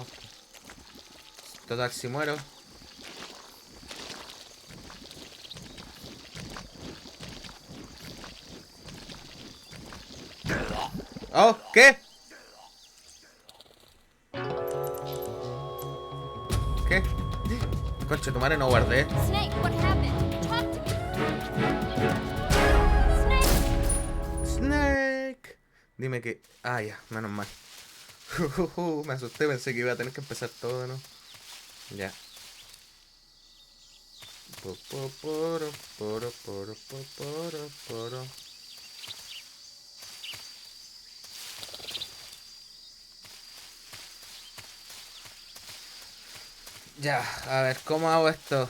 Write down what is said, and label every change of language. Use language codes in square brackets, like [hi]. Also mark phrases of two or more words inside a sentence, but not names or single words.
[es] Total, si muero. ¡Oh! ¿Qué? ¿Qué? Concha, tu madre, no guardé. [en] Snake, what happened? Talk to me. [es] Dime que... Ah, ya, menos mal. Me asusté, pensé que iba a tener que empezar todo, ¿no? Ya. Poro, poro, poro, poro, poro. Ya, a ver, ¿cómo hago esto?